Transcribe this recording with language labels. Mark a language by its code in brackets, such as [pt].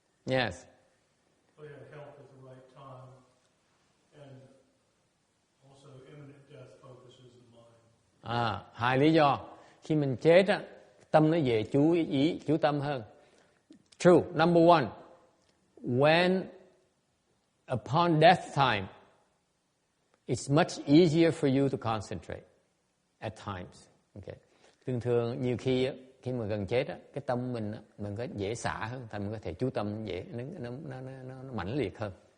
[en] Yes. [vi] Hai lý do. Khi mình chết á, tâm nó về chú tâm hơn. [en] True. Number one, when upon death time, it's much easier for you to concentrate at times. Okay. [vi] Thường nhiều khi mà gần chết á, cái tâm mình có dễ xả hơn, thành mình có thể chú tâm dễ, nó mãnh liệt hơn.